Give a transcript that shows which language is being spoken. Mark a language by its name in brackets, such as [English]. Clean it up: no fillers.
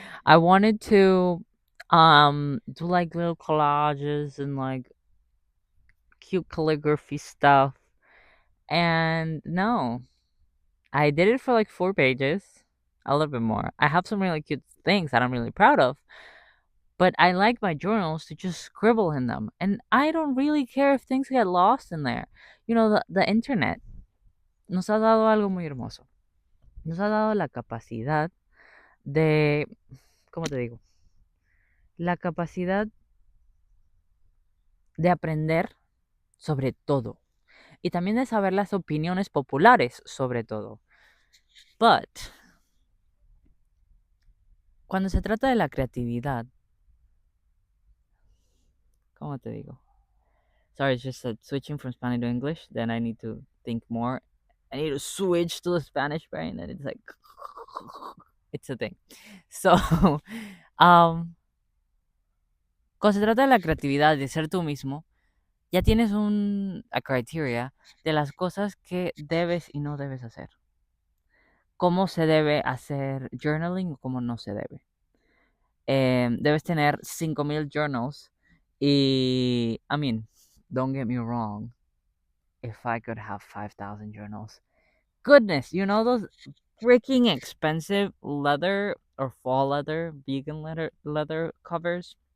[English] I wanted to do like little collages and like cute calligraphy stuff. And no, I did it for like 4 pages, a little bit more. I have some really cute things that I'm really proud of, but I like my journals to just scribble in them. And I don't really care if things get lost in there. You know, the internet [Spanish] nos ha dado algo muy hermoso. Nos ha dado la capacidad de, ¿cómo te digo? La capacidad de aprender sobre todo. Y también de saber las opiniones populares sobre todo. But, cuando se trata de la creatividad, ¿cómo te digo? [English] Sorry, it's just that switching from Spanish to English, then I need to think more. I need to switch to the Spanish brain, and it's like, it's a thing. So, um, [Spanish] cuando se trata de la creatividad, de ser tú mismo, ya tienes a criteria de las cosas que debes y no debes hacer. Cómo se debe hacer journaling o cómo no se debe. Debes tener 5,000 journals y, [English] I mean, don't get me wrong, if I could have 5,000 journals, goodness, you know those freaking expensive leather or fall leather, vegan leather covers?